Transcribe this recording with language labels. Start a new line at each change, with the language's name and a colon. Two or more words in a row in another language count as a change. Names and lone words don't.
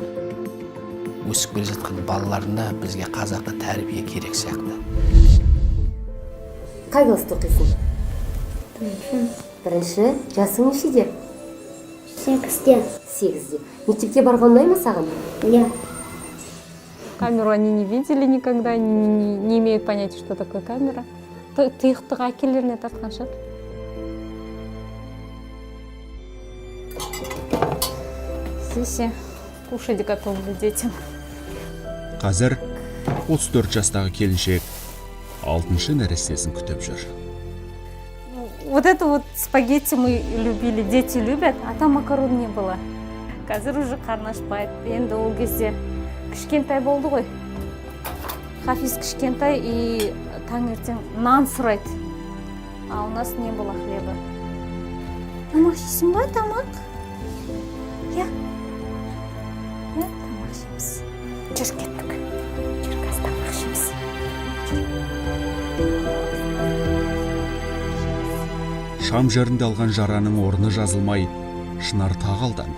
Kazakh: Өсіп келе жатқан балаларында бізге қазақта тәрбие керек сияқты. Қай класста оқисың? Бірінші, жасың нешеде? 8-те. 8-де. Мектепке барған ұнай ма саған? Иә.
Russian: Камеру они не видели никогда, не имеют понятия, что такое камера.
Kazakh: Тұйықтық әкелеріне тартқан шығар.
Russian: Здесь кушать готовы детям.
Kazakh: Қазір 34 жастағы келіншек 6-шы нәрестесін күтіп жүр.
Russian: Вот это вот спагетти мы любили, дети любят, а там макарон не было.
Kazakh: Қазір уже қарны ашпайды. Енді ол кезде кішкентай болды ғой. Хафиз кішкентай и таңертең нан сұрайды.
Russian: А у нас не было хлеба.
Kazakh: Тамақ жейсің ба, тамақ? Иә. Иә, тамақ жейміз. Жүр кеттік. Жүр қазір тамақ жейміз. Шам жерінде алған жараның орны жазылмай, Шынар тағы алданды.